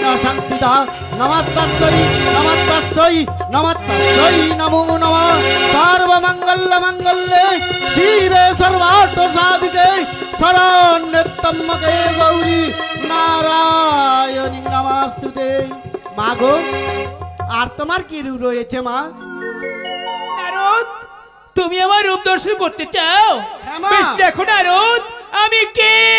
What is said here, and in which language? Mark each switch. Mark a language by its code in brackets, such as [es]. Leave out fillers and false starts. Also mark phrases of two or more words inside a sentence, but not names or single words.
[sa] संस्थिता नमस्तस्यै नमस्तस्यै नमस्तस्यै नमो नमः सर्वमङ्गलमङ्गल्ये शिवे सर्वार्थसाधिके शरण्यत्र्यम्बके गौरी नारायणी नमस्तुते। [bn] মা গো, আর তোমার কি রূপ রয়েছে মা? নারদ, তুমি আমার রূপ দর্শন করতে চাও? হ্যাঁ মা। বেশ, দেখো নারদ, আমি কে?